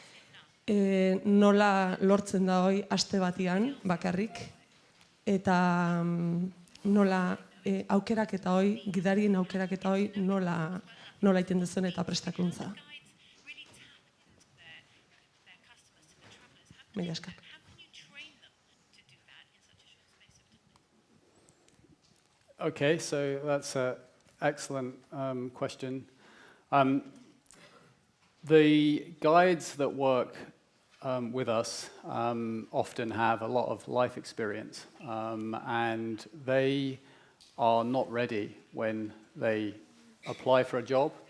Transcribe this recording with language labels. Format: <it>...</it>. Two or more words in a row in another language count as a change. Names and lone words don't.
<eu>Nola lortzen da hoi aste batian bakarrik, eta nola aukerak eta hoi, gidarien aukerak eta hoi nola iten duzuen eta prestakuntza. Mila esker.</eu> <en>Okay, so that's an excellent question. The guides that work with us often have a lot of life experience, and they are not ready when they apply for a job.</en>